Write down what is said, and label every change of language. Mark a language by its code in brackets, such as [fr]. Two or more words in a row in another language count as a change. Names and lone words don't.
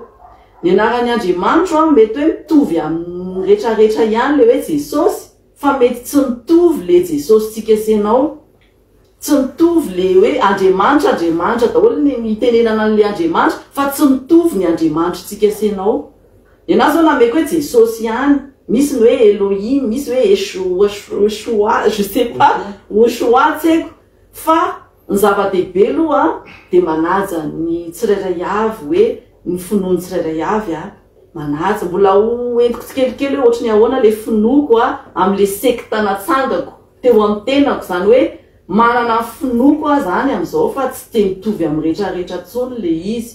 [mg] Ny anaran'ny Andriamanitra mety hoe mitovy amin'ny rehetrarehetra ihany le hoe Jesosy fa mety tsy mitovy le Jesosy tsika senao, tsy mitovy le hoe Andriamanitra daholo ny mitenenana an'le Andriamanitra fa tsy mitovy ny Andriamanitra tsika senao. Ianao zao nameko hoe Jesosy ihany, misy ny hoe Elohim, misy hoe Yeshua, [fr] je sais pas, [mg] Yeshua tsy haiko fa ny zava-dehibe aloha de manaja ny tsirairay avy hoe ny finoany tsirairay avy manaja mbola ho entiko tsikelikely hoe ohatrany ahoana le finoko am'le sekta natsangako teo amin'ny tenako zany hoe manana finoko zany am'izao fa tsy te mitovy amin'ny rehetrarehetra tsony le izy.